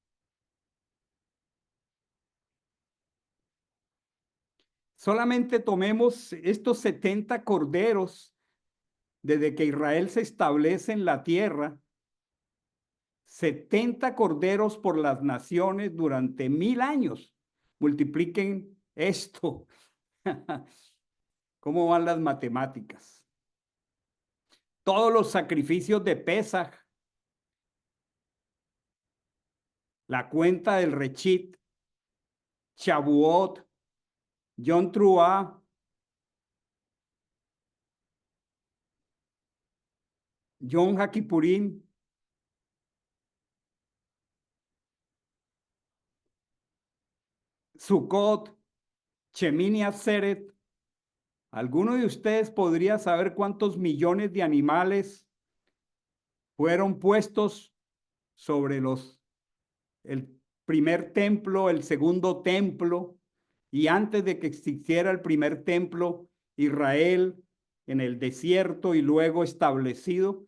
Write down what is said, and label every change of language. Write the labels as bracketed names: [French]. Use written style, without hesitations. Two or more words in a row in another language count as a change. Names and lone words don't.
[Spanish] Solamente tomemos estos 70 corderos desde que Israel se establece en la tierra, 70 corderos por las naciones durante 1000 años. Multipliquen esto. ¿Cómo van las matemáticas? Todos los sacrificios de Pesaj, la cuenta del Rechit, Shavuot, Yom Teruah, Yom HaKippurim, Sukkot, Shemini Atzeret. ¿Alguno de ustedes podría saber cuántos millones de animales fueron puestos sobre el primer templo, el segundo templo, y antes de que existiera el primer templo, Israel en el desierto y luego establecido?